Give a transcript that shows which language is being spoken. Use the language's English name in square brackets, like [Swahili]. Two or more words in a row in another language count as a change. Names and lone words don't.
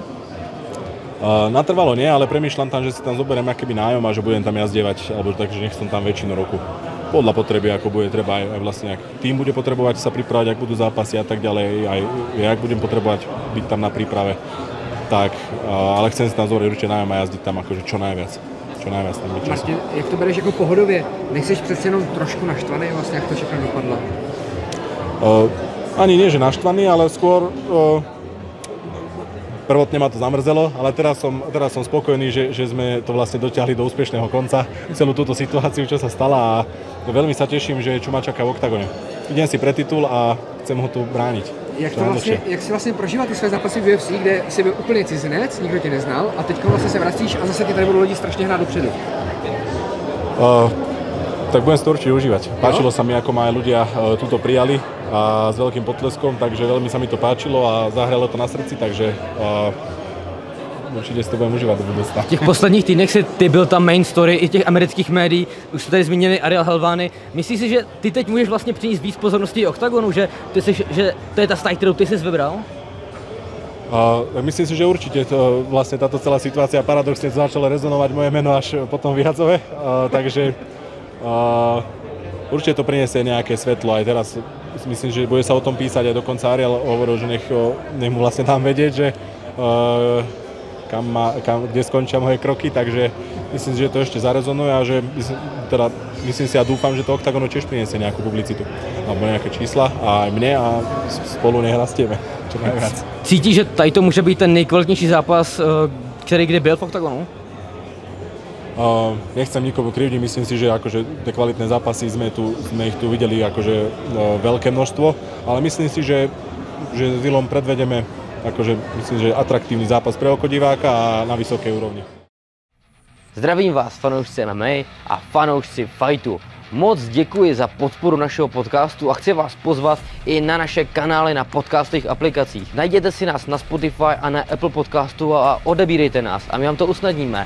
[Slovak] Natrvalo nie, ale premýšľam tam, že si tam zoberiem akéby nájom a že budem tam jazdevať, alebo takže nech som tam väčšinu roku. Podľa potreby, ako bude treba, aj vlastne ak tým bude potrebovať sa pripravať, ak budú zápasy a tak ďalej, aj jak budem potrebovať byť tam na príprave, tak, ale chcem si tam zobrať určite nájom a jazdiť tam akože čo najviac tam byť času. [Czech] Martin, jak to bereš jako pohodově? Nechceš přece jenom trošku naštvaný vlastně, jak to všechno dopadlo? [Slovak] Ani nie, že naštvaný, ale skôr prvotne ma to zamrzelo, ale teraz som spokojný, že sme to vlastne dotiahli do úspešného konca, celú túto situáciu, čo sa stala a veľmi sa teším, že čo ma čaká v oktagone. Idem si pre titul a chcem ho tu brániť. [Czech] Jak si vlastně prožíval ty své zápasy v UFC, kde jsi byl úplně cizinec, nikdo tě neznal a teď vlastně se vracíš a zase ti tady budou lidi strašně hrát dopředu? [Slovak] Tak budem si to určite užívať. Páčilo sa mi, ako ma aj ľudia túto prijali a s veľkým potleskom, takže veľmi sa mi to páčilo a zahralo to na srdci, takže [Czech] určitě si to budeme užívat do budoucna. V těch posledních týdnech si ty byl tam [English] main story [Czech] i těch amerických médií, už jste tady zmínili Ariel Helwani. Myslíš si, že ty teď můžeš vlastně přinést víc pozornosti oktagonu, že to je ta stáj, kterou ty jsi vybral? [Slovak] Myslím si, že určite to, vlastne táto celá situácia paradoxne začalo rezonovať moje meno až potom v Jadzove, takže určite to priniesie nejaké svetlo aj teraz. Myslím, že bude sa o tom písať aj dokonca Ariel hovoril, že nech mu vlastne dám vedieť, že kde skončia moje kroky, takže myslím si, že to ešte zarezonuje a že myslím si a dúfam, že to oktagonu tiež priniesie nejakú publicitu alebo nejaké čísla a aj mne a spolu nech rastieme čo najviac. [Czech] Cítíš, že tady to může být ten nejkvalitnější zápas, který kdy byl v oktagonu? [Slovak] Nechcem nikomu krivdiť, myslím si, že akože tie kvalitné zápasy sme ich tu videli akože veľké množstvo, ale myslím si, že s Willom predvedeme akože myslím, že atraktívny zápas pre oko diváka a na vysokej úrovni. [Czech] Zdravím vás, fanoušci MMA a fanoušci Fightu. Moc děkuji za podporu našeho podcastu a chci vás pozvat i na naše kanály na podcastových aplikacích. Najděte si nás na Spotify a na Apple Podcastu a odebírejte nás a my vám to usnadníme.